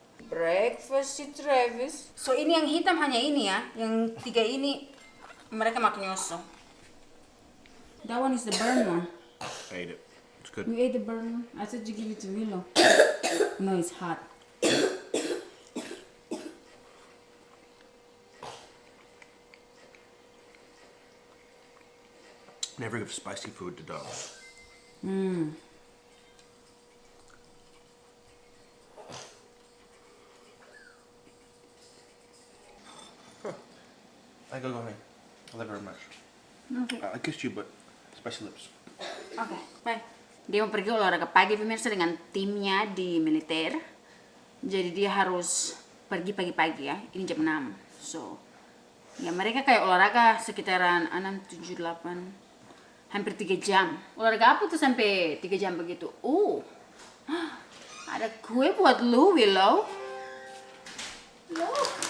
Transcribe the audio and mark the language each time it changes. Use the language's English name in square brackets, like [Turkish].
[Indonesian] Breakfast si Travis. So, ini yang hitam hanya ini ya. Yang 3 ini mereka makan yoso. [English] That one is the burn one. I ate it. It's good. You ate the burn one? I thought you give it to Willow. No, it's hot. Never give spicy food to dogs. I go ahead. I love her very much. Okay. I kissed you, but spicy lips. Oke, bye. [Indonesian] Dia mau pergi olahraga pagi pemirsa dengan timnya di militer. Jadi dia harus pergi pagi-pagi ya. Ini jam 6. So, ya mereka kayak olahraga sekitaran 6, 7, 8. Hampir 3 jam. Olahraga apa tuh sampai 3 jam begitu? Ada kue buat lu, Willow. [English] Look.